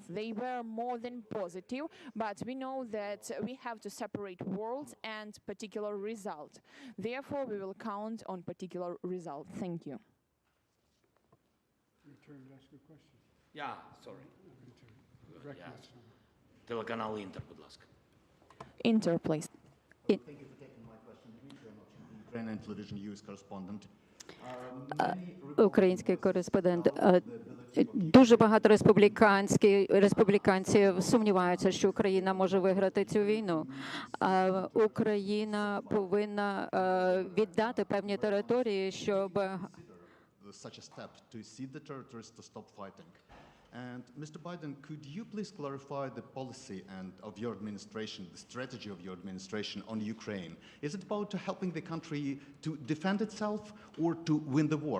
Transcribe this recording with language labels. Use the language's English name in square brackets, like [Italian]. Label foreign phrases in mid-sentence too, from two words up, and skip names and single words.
[English] They were more than positive, but we know that we have to separate words and particular result. Therefore, we will count on particular result. Thank you. Your turn to ask a question. Yeah, sorry. Direct Yeah. yes. [Ukrainian] Телеканал Інтер, будь ласка. [English] Inter, please. Thank you for taking my question. Dmitry Amochin, Ukrainian television news correspondent. [Ukrainian] Український кореспондент. Дуже багато республіканців сумніваються, що Україна може виграти цю війну. Україна повинна віддати певні території, щоб [English] Such a step to cede the territories to stop fighting. And Mr. Biden, could you please clarify the policy and of your administration, the strategy of your administration on Ukraine? Is it about helping the country to defend itself or to win the war?